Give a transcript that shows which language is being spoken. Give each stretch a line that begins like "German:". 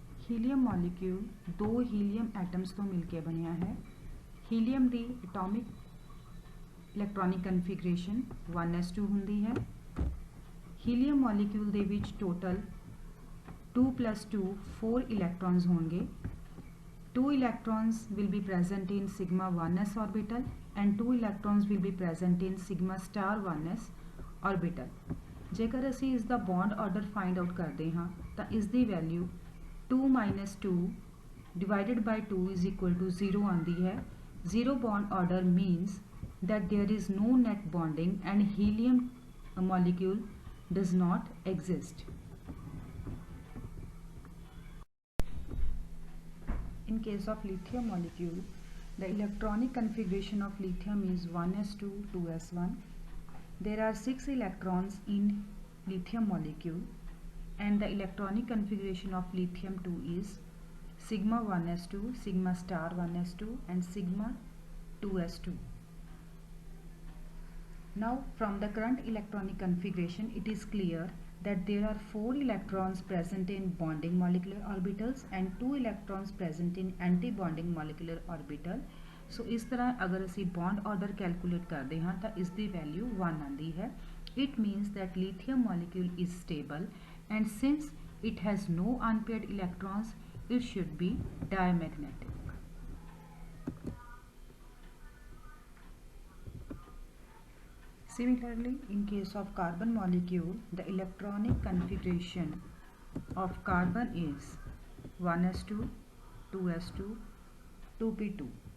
Punjabi: Helium molecule 2 helium atoms ਤੋਂ ਮਿਲ ਕੇ ਬਣਿਆ ਹੈ। ਹੀਲੀਅਮ ਦੀ ਐਟੋਮਿਕ ਇਲੈਕਟ੍ਰੋਨਿਕ ਕਨਫੀਗਰੇਸ਼ਨ 1s2 ਹੁੰਦੀ ਹੈ। ਹੀਲੀਅਮ ਮੋਲੀਕਿਊਲ ਦੇ ਵਿੱਚ ਟੋਟਲ 2 + 2 4 ਇਲੈਕਟ੍ਰॉन्स ਹੋਣਗੇ।
English: 2 electrons will be present in sigma 1s orbital and 2 electrons will be present in sigma star 1s orbital।
Punjabi: ਜੇਕਰ ਅਸੀਂ ਇਸ ਦਾ ਬੌਂਡ ਆਰਡਰ ਫਾਈਂਡ ਆਊਟ ਕਰਦੇ ਹਾਂ ਤਾਂ ਇਸ ਦੀ value 2 - 2
English: divided by 2 is equal to 0
Punjabi: ਆਉਂਦੀ ਹੈ।
English: 0 bond order means that there is no net bonding and helium molecule does not exist। In case of lithium molecule, the electronic configuration of lithium is 1s2 2s1। There are 6 electrons in lithium molecule and the electronic configuration of lithium 2 is sigma 1s2, sigma star 1s2 and sigma 2s2। Now from the current electronic configuration it is clear that there are 4 electrons present in bonding molecular orbitals and 2 electrons present in anti-bonding molecular orbital।
Hindi: So इस तरह अगर असी bond order calculate करते हैं तो इसकी value 1 आती है।
English: It means that lithium molecule is stable and since it has no unpaired electrons it should be diamagnetic। Similarly, in case of carbon molecule, the electronic configuration of carbon is 1s2, 2s2, 2p2।